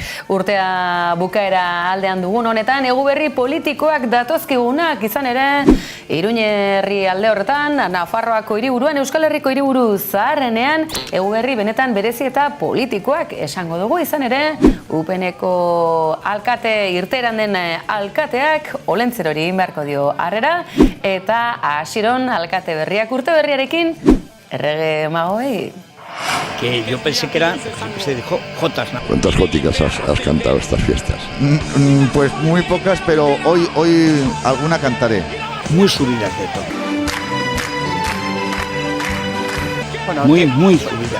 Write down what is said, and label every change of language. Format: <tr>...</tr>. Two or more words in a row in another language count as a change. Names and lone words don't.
<eu>urtea bukaera aldean dugun honetan, eguberri politikoak datozkigunak izan ere, Iruñerri alde horretan, Nafarroako hiriburuan, Euskal Herriko hiriburu zaharrenean, eguberri benetan berezi eta politikoak esango dugu izan ere, UPNeko alkate irteeran den alkateak Olentzerori beharko dio harrera, eta Asiron alkate berriak urte berriarekin errege magoei.</eu> <es>Que yo pensé que era, se dijo, jotas, ¿no? ¿Cuántas góticas has cantado estas fiestas? Pues muy pocas, pero hoy alguna cantaré. Muy subidas de tono. Bueno, muy subidas.</es>